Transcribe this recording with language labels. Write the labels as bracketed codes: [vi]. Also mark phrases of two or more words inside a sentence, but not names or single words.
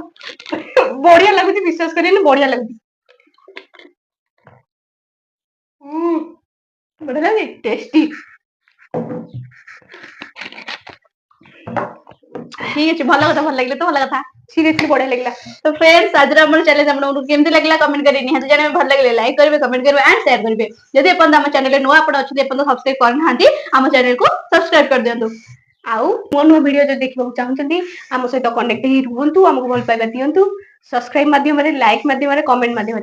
[or] ବଢିଆ ଲାଗୁଛି, ବିଶ୍ୱାସ କରିବେନି ବଢିଆ ଲାଗୁଛି। ବଢିଆ ଲାଗୁଛି, ଟେଷ୍ଟି। ଠିକ ଅଛି, ଭଲ କଥା, ଭଲ ଲାଗିଲା ତ ଭଲ କଥା। ସିରିୟସଲି ବଢିଆ ଲାଗିଲା। [hi] तो फ्रेंड्स आज [or] ଆମର ଚ୍ୟାଲେଞ୍ଜ ଆପଣଙ୍କୁ କେମିତି ଲାଗିଲା କମେଣ୍ଟ କରି ନିହାତି ଜାଣିବେ। ଭଲ ଲାଗିଲେ ଲାଇକ୍ କରିବେ, କମେଣ୍ଟ କରିବେ [en] and share [or] କରିବେ। ଯଦି ଏପର୍ଯ୍ୟନ୍ତ ଆମ ଚ୍ୟାନେଲରେ ନୂଆ ଆପଣ ଅଛନ୍ତି, ଏପର୍ଯ୍ୟନ୍ତ ସବସ୍କ୍ରାଇବ କରିନାହାନ୍ତି, ଆମ ଚ୍ୟାନେଲକୁ ସବସ୍କ୍ରାଇବ କରିଦିଅନ୍ତୁ। ଆଉ ମୋ ନୂଆ ଭିଡିଓ ଯଦି ଦେଖିବାକୁ ଚାହୁଁଛନ୍ତି ଆମ ସହିତ କନେକ୍ଟ ହେଇ ରୁହନ୍ତୁ, ଆମକୁ ଭଲ ପାଇବା ଦିଅନ୍ତୁ ସବସ୍କ୍ରାଇବ ମାଧ୍ୟମରେ, ଲାଇକ୍ ମାଧ୍ୟମରେ, କମେଣ୍ଟ ମାଧ୍ୟମରେ।